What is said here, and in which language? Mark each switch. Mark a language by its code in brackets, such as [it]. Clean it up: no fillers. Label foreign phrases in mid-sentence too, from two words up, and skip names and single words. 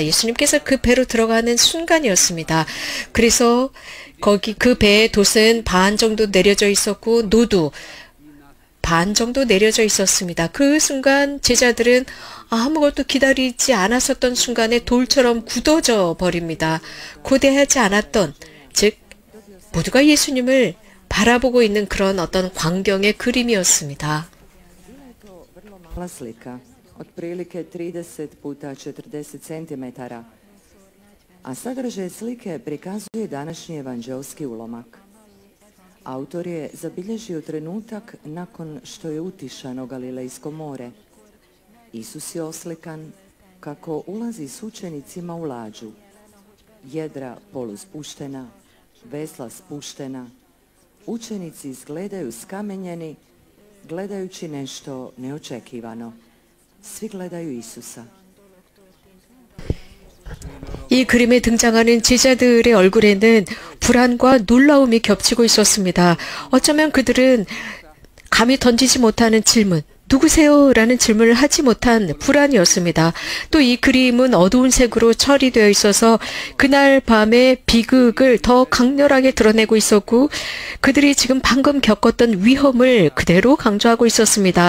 [ko] 예수님께서 그 배로 들어가는 순간이었습니다. 그래서 거기 그 배의 돛은 반 정도 내려져 있었고 노도 반 정도 내려져 있었습니다. 그 순간 제자들은 아무것도 기다리지 않았었던 순간에 돌처럼 굳어져 버립니다. 고대하지 않았던, 즉 모두가 예수님을 바라보고 있는 그런 어떤 광경의 그림이었습니다. [hr] Mala slika, otprilike 30 puta 40 centimetara, a sadržaj slike prikazuje današnji evanđelski ulomak. Autor je zabilježio trenutak nakon što je utišano Galilejsko more. Isus je oslikan kako ulazi s učenicima u lađu. Jedra poluspuštena, vesla spuštena. Učenici izgledaju skamenjeni, gledajući nešto neočekivano. Svi gledaju Isusa. [ko] 이 그림에 등장하는 제자들의 얼굴에는 불안과 놀라움이 겹치고 있었습니다. 어쩌면 그들은 감히 던지지 못하는 질문, 누구세요? 라는 질문을 하지 못한 불안이었습니다. 또 이 그림은 어두운 색으로 처리되어 있어서 그날 밤의 비극을 더 강렬하게 드러내고 있었고 그들이 지금 방금 겪었던 위험을 그대로 강조하고 있었습니다.